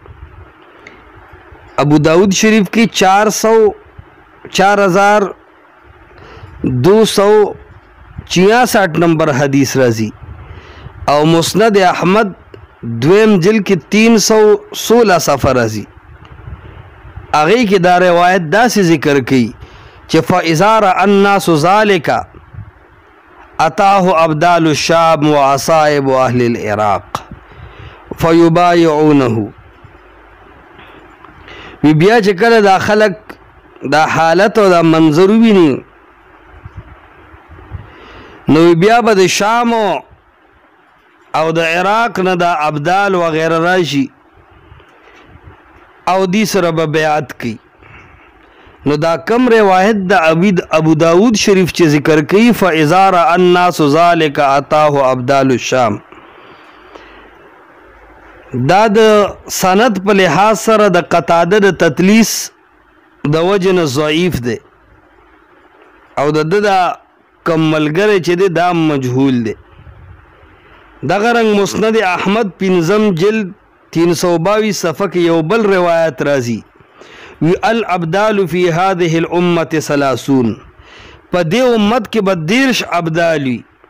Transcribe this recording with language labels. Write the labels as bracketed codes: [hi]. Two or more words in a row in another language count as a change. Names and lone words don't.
[ps] ابو داود شریف کی 4266 نمبر حدیث رازی او مسند احمد دویم جل کی 316 صفحه رازی. اغی کی دا روایت دا سی ذکر کی چه [ar] فَإِذَا رَأَى النَّاسُ ذَلِكَ أَتَاهُ أَبْدَالُ الشَّامِ وَعَصَائِبُ أَهْلِ الْعِرَاقِ فَيُبَايِعُونَهُ. [ps] وی بیا چې کله دا خلق دا حالت او دا منظر ویني نو بیا به د شام او د عراق نه دا ابدال وغیره راشي او دی سره به بیعت کی. نو دا کم روایت دا ابو داود شریف چې ذکر کی [ar] فَإِذَا رَأَى النَّاسُ ذَلِكَ أَتَاهُ أَبْدَالُ الشَّامِ، [ps] دا د سند په لحاظ سره د قتاده د تدلیس د وجه نه ضعیف دی او د دا کم ملګری چې دی دا مجهول دی. دغه رنګ مسند احمد پنځم جلد 322 صفحه کې یو بل روایت راځي، وی [ar] الابدال فی هذه الامه [ps] 30، په دې امت کې به 30 ابدال وي.